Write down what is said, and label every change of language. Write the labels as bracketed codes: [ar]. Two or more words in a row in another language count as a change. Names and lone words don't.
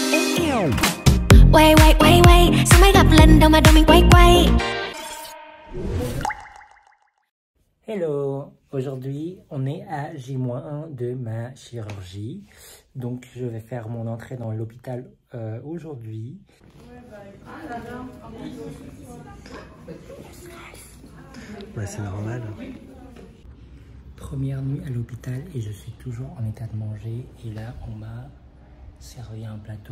[vi] Sao mới gặp lần đầu mà đầu mình quay. [en] Hello, [fr] aujourd'hui on est à J-1 de ma chirurgie, donc je vais faire mon entrée dans l'hôpital aujourd'hui. Ouais, c'est normal. Première nuit à l'hôpital et je suis toujours en état de manger et là on m'a servi un plateau.